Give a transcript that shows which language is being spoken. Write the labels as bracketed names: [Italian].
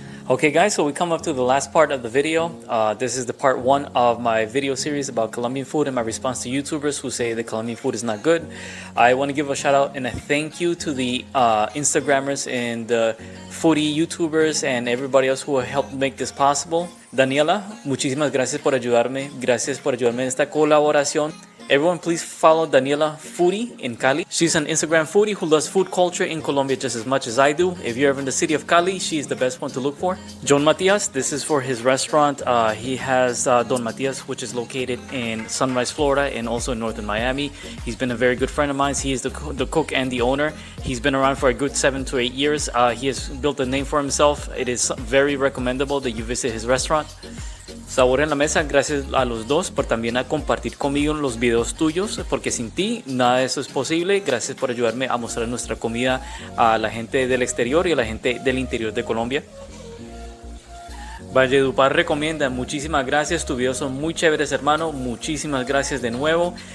[English] Okay guys, so we come up to the last part of the video. This is the part 1 of my video series about Colombian food and my response to YouTubers who say the Colombian food is not good. I want to give a shout out and a thank you to the Instagrammers and the foodie YouTubers and everybody else who helped make this possible. [Spanish] Daniela, muchísimas gracias por ayudarme. Gracias por ayudarme en esta colaboración. [English] Everyone, please follow Daniela Foodie in Cali. She's an Instagram foodie who loves food culture in Colombia just as much as I do. If you're ever in the city of Cali, she's the best one to look for. John Matias, this is for his restaurant. He has Don Matias, which is located in Sunrise, Florida, and also in northern Miami. He's been a very good friend of mine. He is the cook and the owner. He's been around for a good 7 to 8 years. He has built a name for himself. It is very recommendable that you visit his restaurant. [Spanish] Sabor en la mesa, gracias a los dos por también a compartir conmigo los videos tuyos, porque sin ti nada de eso es posible. Gracias por ayudarme a mostrar nuestra comida a la gente del exterior y a la gente del interior de Colombia. Valledupar recomienda, muchísimas gracias, tus videos son muy chéveres, hermano, muchísimas gracias de nuevo.